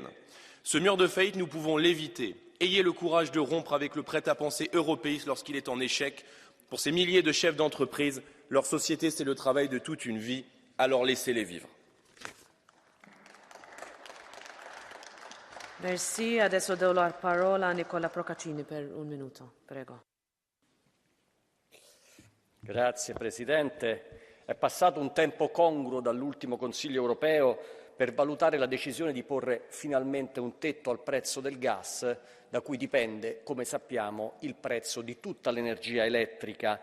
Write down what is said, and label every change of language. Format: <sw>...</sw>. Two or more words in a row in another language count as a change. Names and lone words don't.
<fr>Ce mur de faillite, nous pouvons l'éviter. Ayez le courage de rompre avec le prêt-à-penser européiste lorsqu'il est en échec. Pour ces milliers de chefs d'entreprise, leur société, c'est le travail de toute une vie. Alors laissez-les vivre. Merci.</fr> <it>Adesso do la parola a Nicola Procaccini per un minuto. Prego. Grazie Presidente. È passato un tempo congruo dall'ultimo Consiglio europeo per valutare la decisione di porre finalmente un tetto al prezzo del gas, da cui dipende, come sappiamo, il prezzo di tutta l'energia elettrica.</it>